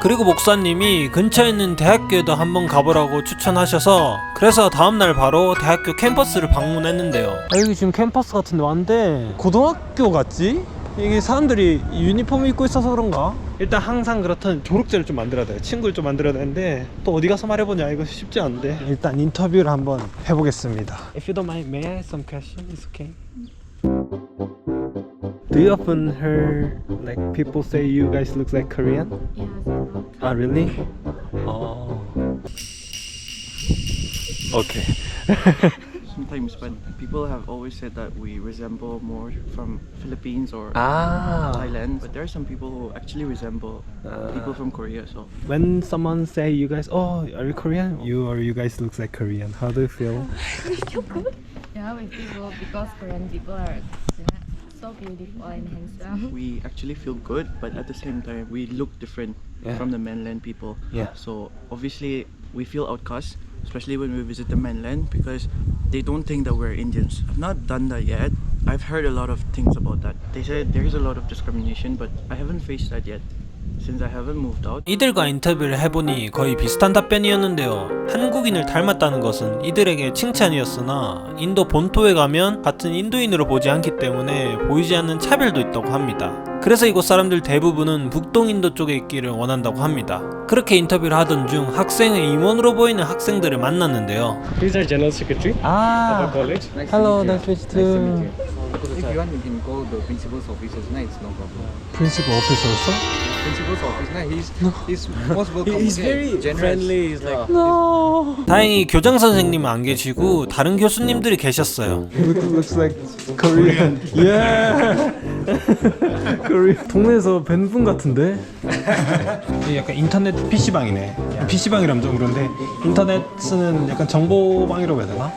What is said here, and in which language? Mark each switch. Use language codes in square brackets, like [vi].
[ko] 그리고 목사님이 근처에 있는 대학교에도 한번 가보라고 추천하셔서 그래서 다음날 바로 대학교 캠퍼스를 방문했는데요. 아, 여기 지금 캠퍼스 같은 데 왔는데 고등학교 같지? 이게 사람들이 유니폼 입고 있어서 그런가? 일단 항상 그렇던 졸업제를 좀 만들어야 돼요. 친구를 좀 만들어야 되는데 또 어디 가서 말해보냐, 이거 쉽지 않은데. 일단 인터뷰를 한번 해보겠습니다. [en] If you don't mind, may I have some question? It's okay. Do you often hear like people say you guys look like Korean? Yes. Ah, really? Oh. Okay. Sometimes, but people have always said that we resemble more from Philippines or Ah. Thailand. But there are some people who actually resemble people from Korea. So When someone say you guys, oh, are you Korean? You guys looks like Korean. How do you feel? Yeah, we feel because Korean people are so beautiful and handsome. we actually feel good, but at the same time, we look different Yeah. from the mainland people. Yeah. So obviously, we feel outcast, especially when we visit the mainland, because they don't think that we're Indians. I've not done that yet. I've heard a lot of things about that. They said there is a lot of discrimination, but I haven't faced that yet. Since I haven't moved out. [ko] 이들과 인터뷰를 해보니 거의 비슷한 답변이었는데요. 한국인을 닮았다는 것은 이들에게 칭찬이었으나 인도 본토에 가면 같은 인도인으로 보지 않기 때문에 보이지 않는 차별도 있다고 합니다. 그래서 이곳 사람들 대부분은 북동인도 쪽에 있기를 원한다고 합니다. 그렇게 인터뷰를 하던 중 학생의 임원으로 보이는 학생들을 만났는데요. [en] He's our general secretary of our college. Hello, nice to meet you. If you want, you can call the principal's office as night. No problem. Principal officer였어? Principal's office night. He's most welcome. He's okay, very generous. friendly. He's like, [ko] 다행히 교장 선생님은 안 계시고 다른 교수님들이 계셨어요. [en] looks like Korean. Yeah. Korean. [ko] 동네에서 뵌 분 같은데? 약간 인터넷 PC방이네. PC방이라면 좀 그런데 인터넷 쓰는 약간 정보방이라고 해야 되나?